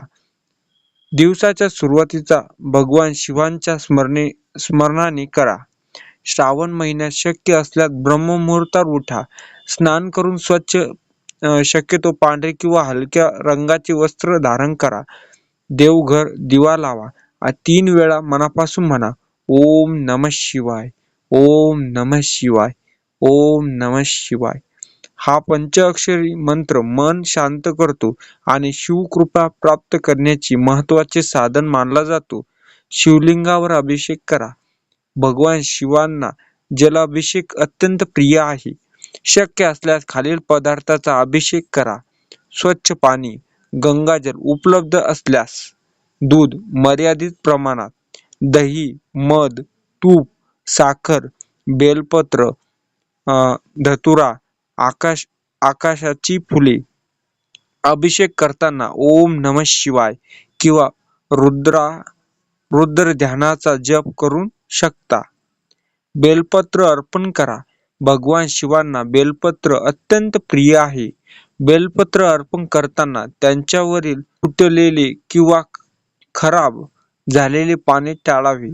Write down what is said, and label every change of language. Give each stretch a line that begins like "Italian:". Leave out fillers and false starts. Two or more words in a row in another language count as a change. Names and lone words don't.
Marathi: दिवसाच्या सुरुवातीचा भगवान शिवांच्या स्मरणाने करा. श्रावण महिन्यात शक्य असल्यास ब्रह्ममुहूर्तावर उठा. स्नान करून स्वच्छ, शक्यतो पांढरे किंवा हलक्या रंगाचे वस्त्र धारण करा. देवघर दिवा लावा. 3 वेळा मनापासून म्हणा,
Sanskrit: ओम नमः शिवाय, ओम नमः शिवाय, ओम नमः शिवाय.
Marathi: हा पंचाक्षरी मंत्र मन शांत करतो आणि शिवकृपा प्राप्त करण्याची महत्त्वाचे साधन मानला जातो. शिवलिंगावर अभिषेक करा. भगवान शिवांना जलाभिषेक अत्यंत प्रिय आहे. शक्य असल्यास खालील पदार्थाचा अभिषेक करा. स्वच्छ पाणी, गंगाजल उपलब्ध असल्यास, दूध मर्यादित प्रमाणात, दही, मध, तूप, साखर, बेलपत्र, धतुरा, आकाशाची फुले. अभिषेक करताना
Sanskrit: ओम नमः शिवाय
Marathi: किंवा रुद्र ध्यानाचा जप करू शकता. बेलपत्र अर्पण करा. भगवान शिवांना बेलपत्र अत्यंत प्रिय आहे. बेलपत्र अर्पण करताना त्यांच्यावरील तुटलेले किंवा खराब झालेले पाने टाळावे.